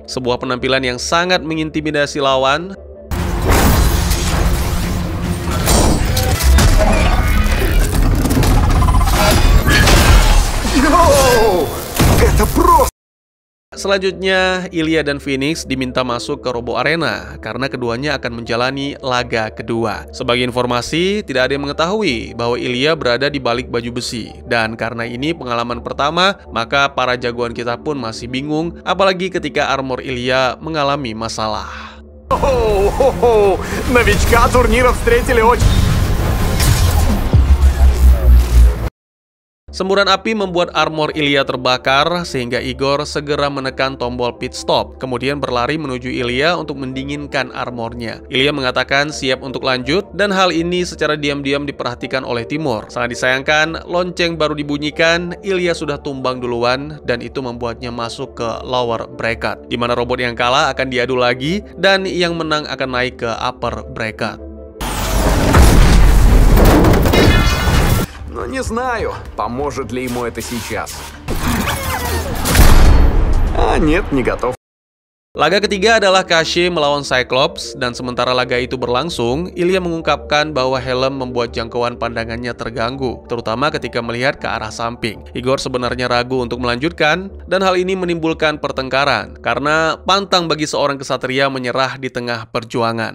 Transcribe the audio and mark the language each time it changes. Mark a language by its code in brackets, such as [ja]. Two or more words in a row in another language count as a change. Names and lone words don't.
[id] Sebuah penampilan yang sangat mengintimidasi lawan. Selanjutnya, Ilya dan Phoenix diminta masuk ke Robo Arena karena keduanya akan menjalani laga kedua. Sebagai informasi, tidak ada yang mengetahui bahwa Ilya berada di balik baju besi. Dan karena ini pengalaman pertama, maka para jagoan kita pun masih bingung, apalagi ketika armor Ilya mengalami masalah. [ru] Новичка турнира встретили очень... [id] Semburan api membuat armor Ilya terbakar, sehingga Igor segera menekan tombol [en] pit stop, [id] kemudian berlari menuju Ilya untuk mendinginkan armornya. Ilya mengatakan siap untuk lanjut, dan hal ini secara diam-diam diperhatikan oleh Timur. Sangat disayangkan, lonceng baru dibunyikan, Ilya sudah tumbang duluan, dan itu membuatnya masuk ke [en] lower bracket, [id] di mana robot yang kalah akan diadu lagi, dan yang menang akan naik ke [en] upper bracket. [ru] Но не знаю, поможет ли ему это сейчас. А нет, не готов. [id] Laga ketiga adalah Kashe melawan Cyclops, dan sementara laga itu berlangsung, Ilya mengungkapkan bahwa helm membuat jangkauan pandangannya terganggu, terutama ketika melihat ke arah samping. Igor sebenarnya ragu untuk melanjutkan, dan hal ini menimbulkan pertengkaran, karena pantang bagi seorang kesatria menyerah di tengah perjuangan.